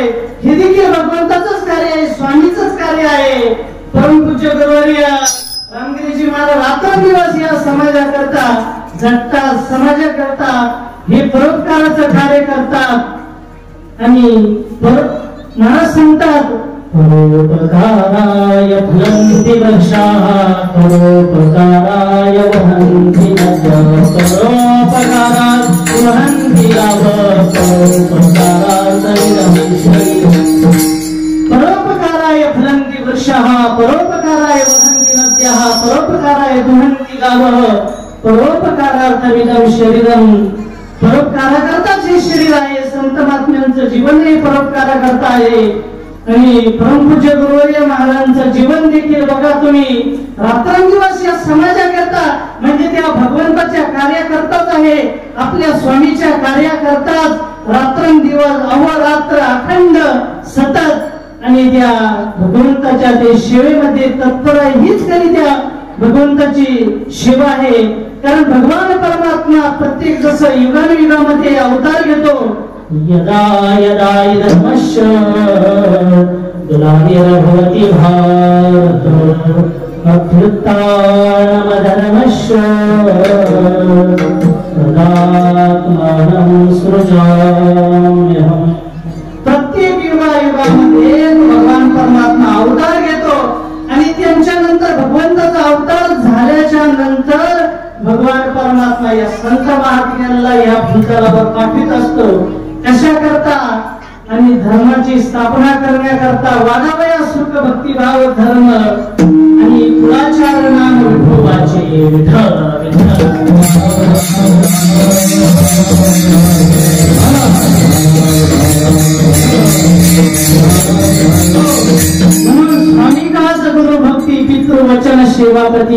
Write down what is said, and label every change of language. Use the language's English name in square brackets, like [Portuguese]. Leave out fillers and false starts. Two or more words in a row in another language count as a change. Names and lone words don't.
[Marathi] हे देखील भगवंताचंच कार्य आहे, स्वामीचंच कार्य आहे. परमपूज्य गुरुवर्य रामगिरीजी महाराज रात्रंदिवस या समाजाकरता झटतात, समाजाकरता हे परोपकाराचं कार्य करतात. आणि महाराज सांगतात [Sanskrit] परोपकाराय फलन्ति वृक्षाः परोपकाराय वहन्ति नद्यः परोपकाराय वहन्ति गावः परोपकाराय परोपकाराय फलन्ति वृक्षाः परोपकाराय वहन्ति नद्यः परोपकाराय वहन्ति गावः परोपकारार्थमिदं शरीरम्. [Marathi] परोपकाराकरताच हे शरीर आहे. संत महात्म्यांचं जीवन हे परोपकाराकरता आहे. आणि परमपूज्य गुरुवर्य महाराजांचं जीवन देखील बघा तुम्ही रात्रंदिवस या समाजाकरता म्हणजे त्या भगवंताच्या कार्याकरताच आहे. आपल्या स्वामीच्या कार्याकरताच रात्रंदिवस अहोरात्र अखंड सतत आणि त्या भगवंताच्या ते सेवेमध्ये तत्पर आहे. हीच खरी त्या भगवंताची सेवा आहे. कारण भगवान परमात्मा प्रत्येक जसं युगानुयुगामध्ये अवतार घेतो [Sanskrit] यदा यदा धर्मस्य ग्लानिर्भवति भारत अभ्युत्थानमधर्मस्य तदात्मानं सृजाम्यहम्. [Marathi] प्रत्येक युगायुगामध्ये भगवान परमात्मा अवतार घेतो आणि त्यांच्या नंतर भगवंताचा अवतार झाल्याच्या नंतर भगवान परमात्मा या संत महात्म्यांना या भूतलावर पाठवित असतो. कशा करता आणि धर्माची स्थापना करण्याकरता वादावया सुख भक्तिभाव धर्म आणि कुळाचार नाम विठोबाचे विठ्ठल स्वामी काच गुरु भक्ती पितृ वचन सेवापती.